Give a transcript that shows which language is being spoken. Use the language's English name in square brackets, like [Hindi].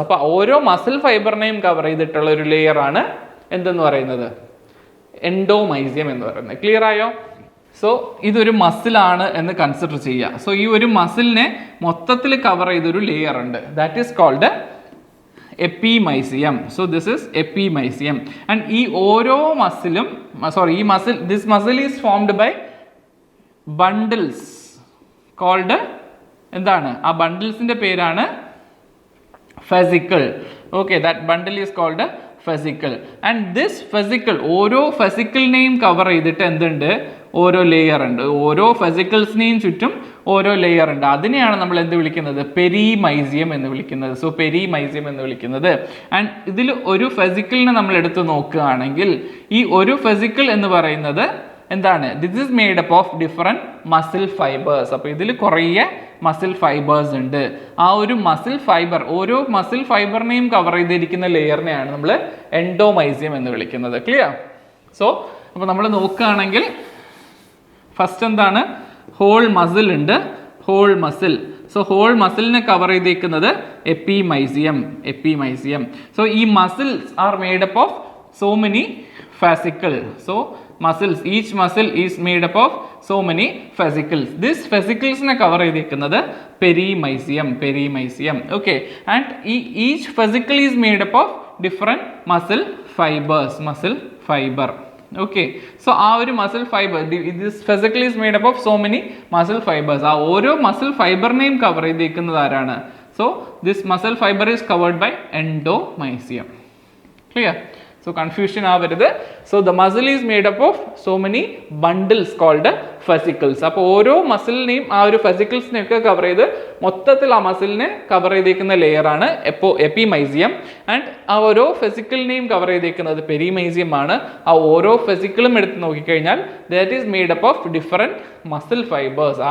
[Malayalam] അപ്പോൾ ഓരോ muscle ഫൈബറിനെയും cover ചെയ്തിട്ടുള്ള ഒരു ലെയർ ആണ് എന്തെന്ന് പറയുന്നത്, എൻഡോമൈസിയം എന്ന് പറയുന്നത്. ക്ലിയർ ആയോ? സോ ഇതൊരു മസിലാണ് എന്ന് കൺസിഡർ ചെയ്യുക. സോ ഈ ഒരു മസിലിനെ മൊത്തത്തിൽ കവർ ചെയ്തൊരു ലെയർ ഉണ്ട്, [English] That is called epimysium. So this is epimysium. And [Malayalam] ഈ ഓരോ മസിലും [English] this muscle is formed by bundles [Malayalam] called എന്താണ് ആ ബണ്ടിൽസിന്റെ പേരാണ് fascicle. [English] Okay, that bundle is called a fascicle. [Malayalam] And this fascicle, ഓരോ fascicleനെയും കവർ ചെയ്തിട്ട് എന്തുണ്ട്, ഓരോ ലെയർ ഉണ്ട്. ഓരോ fasciclesനെയും ചുറ്റും ഓരോ ലെയർ ഉണ്ട്. അതിനെയാണ് നമ്മൾ എന്ത് വിളിക്കുന്നത്, പെരിമൈസിയം എന്ന് വിളിക്കുന്നത്. സോ പെരിമൈസിയം എന്ന് വിളിക്കുന്നത്. ആൻഡ് ഇതിൽ ഒരു fascicleനെ നമ്മൾ എടുത്ത് നോക്കുകയാണെങ്കിൽ ഈ ഒരു fascicle എന്ന് പറയുന്നത് എന്താണ്, [English] This is made up of different muscle fibres. [Malayalam] അപ്പോൾ ഇതിൽ കുറേ മസിൽ ഫൈബേഴ്സ് ഉണ്ട്. ആ ഒരു മസിൽ ഫൈബർ, ഓരോ മസിൽ ഫൈബറിനെയും കവർ ചെയ്തിരിക്കുന്ന ലെയറിനെയാണ് നമ്മൾ എൻഡോമൈസിയം എന്ന് വിളിക്കുന്നത്. ക്ലിയർ? സോ അപ്പോൾ നമ്മൾ നോക്കുകയാണെങ്കിൽ ഫസ്റ്റ് എന്താണ്, ഹോൾ മസിൽ ഉണ്ട്, whole muscle. So whole മസിലിനെ cover ചെയ്തിരിക്കുന്നത് എപ്പിമൈസിയം. [English] So ഈ muscles are made up of so many fascicles. So muscles, each muscle is made up of so many fascicles. This fascicles ne cover ചെയ്തിരിക്കുന്നത് perimysium. Okay, and each fascicle is made up of different muscle fiber. Okay, so ആ ഒരു muscle fiber, this fascicle is made up of so many muscle fibers. [Malayalam] ആ ഓരോ muscle fiberനെയും cover ചെയ്തിരിക്കുന്നത് ആരാണ്? [English] So this muscle fiber is covered by endomysium. Clear? So confusion ആവരുത്. So the muscle is made up of so many bundles called fascicles. [Malayalam] അപ്പോൾ ഓരോ മസിലിനെയും ആ ഒരു ഫെസിക്കിൾസിനെയൊക്കെ cover ചെയ്ത് മൊത്തത്തിൽ ആ മസിലിനെ കവർ ചെയ്തേക്കുന്ന ലെയറാണ് എപ്പിമൈസിയം. ആൻഡ് ആ ഓരോ ഫെസിക്കിളിനെയും കവർ ചെയ്തേക്കുന്നത് പെരിമൈസിയം ആണ്. ആ ഓരോ ഫെസിക്കിളും എടുത്ത് നോക്കിക്കഴിഞ്ഞാൽ [English] That is made up of different muscle fibres.